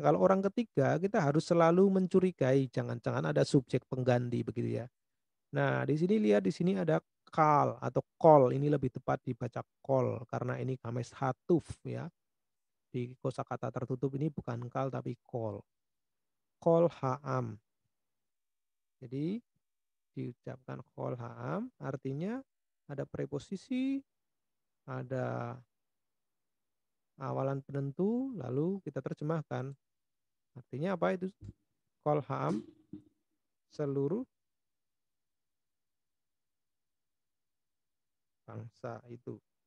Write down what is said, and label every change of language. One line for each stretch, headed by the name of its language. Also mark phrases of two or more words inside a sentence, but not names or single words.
Indonesian: Kalau orang ketiga, kita harus selalu mencurigai. Jangan-jangan ada subjek pengganti begitu ya. Nah, di sini lihat di sini ada kal atau kol. Ini lebih tepat dibaca kol karena ini
Hebrew: קמץ חטוף
Indonesian: ya. Di kosakata tertutup ini bukan kal tapi kol.
Hebrew: כל העם.
Indonesian: Jadi diucapkan
Hebrew: כל העם
Indonesian: artinya ada preposisi, ada awalan penentu, lalu kita terjemahkan. Artinya apa itu?
Hebrew: כל העם
Indonesian: seluruh bangsa itu.